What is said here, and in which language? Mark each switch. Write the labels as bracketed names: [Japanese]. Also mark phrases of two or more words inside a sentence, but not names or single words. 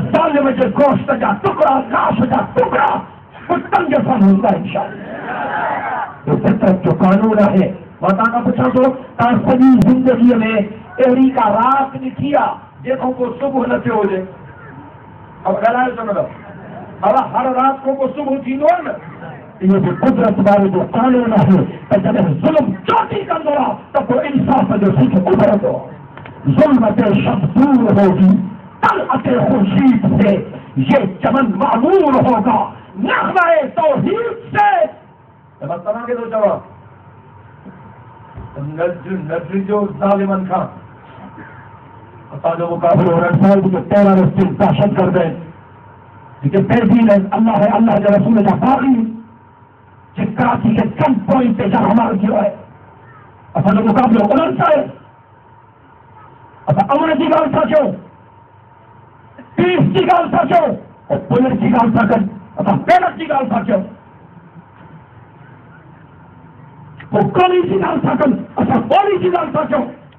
[Sindhi] जालिम जे गोश्त जा टुकड़ा लाश जा टुकड़ा कुत्तन जे सन हूंदा इंशाअल्लाह। तो फितरत जो कानून है मां तव्हां खां पुछां थो तव्हां सॼी ज़िंदगीअ में अहिड़ी का राति ॾिठी आहे जेको को सुबुह न थियो हुजे? अब ॻाल्हायो छो न था? हर रात को सुबह थींदो आहे न। इहो बि कुदरत वारे जो कानून आहे त जॾहिं ज़ुल्म चोटी कंदो आहे त पोइ इंसाफ़ जो सिख उभरंदो। [Urdu] ظلم تے شب دور ہوگی طلعت خورشید سے یہ چمن معمور ہوگا نغمے توحید سے. [Sindhi] बस तव्हांखे थो चवां नज़र जो ज़ालिमनि खां असांजो मुक़ाबिलो रसाइल जो टेररिस्ट दहशतगर्द आहिनि जेके बेदीन आहिनि अल्लाह जे रसूल जा बाग़ी जे कराची के [English] गन पॉइंट [Sindhi] ते हमला कियो आहे। असांजो मुक़ाबिलो उन्हनि सां आहे। असां अमन जी ॻाल्हि था कयूं पीस जी ॻाल्हि था कयूं और पुलिस जी ॻाल्हि था कयूं असां महिनत जी ॻाल्हि था कयूं पोइ गोली जी ॻाल्हि था कयूं असां गोली जी ॻाल्हि था कयूं।